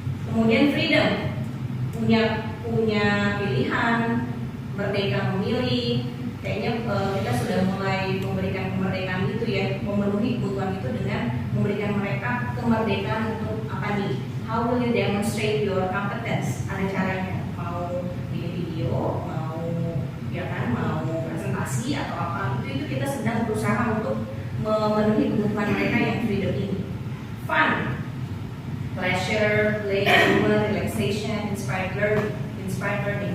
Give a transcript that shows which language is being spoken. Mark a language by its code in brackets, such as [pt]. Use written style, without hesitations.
[id] Kemudian freedom, punya pilihan, merdeka memilih. Kayaknya kita sudah mulai memberikan kemerdekaan itu ya, memenuhi kebutuhan itu dengan memberikan mereka kemerdekaan untuk apa nih? [en] How will you demonstrate your competence? [id] Ada caranya, mau bikin video, mau ya kan, mau presentasi atau apa itu kita sedang berusaha untuk memenuhi kebutuhan mereka yang freedom ini. [en] Fun, pleasure, play, humor, relaxation, inspired learning.